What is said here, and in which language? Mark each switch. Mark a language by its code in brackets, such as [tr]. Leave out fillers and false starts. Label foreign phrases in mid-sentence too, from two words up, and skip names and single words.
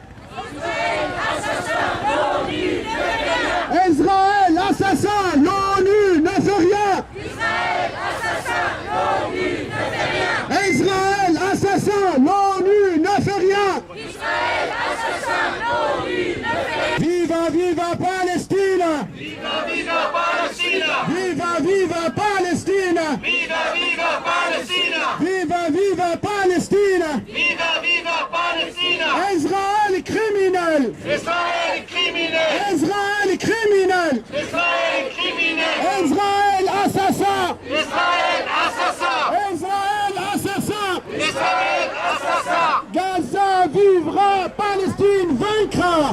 [fr] Israël assassin! L'ONU ne fait rien! Israël assassin! L'ONU ne fait rien! Israël assassin! L'ONU ne fait rien! Israël assassin! L'ONU ne fait rien! Israël assassin! L'ONU ne fait rien! [es] Viva viva Palestina! Viva, viva Palestina! Viva viva Palestina! Viva, viva Palestina! Viva viva Palestina! Viva, viva Palestina! [fr] Israël criminel! Israël criminel! Israël criminel! Israël criminel! Israël assassin! Israël assassin! Israël assassin! Israël assassin! Gaza vivra! Palestine vaincra!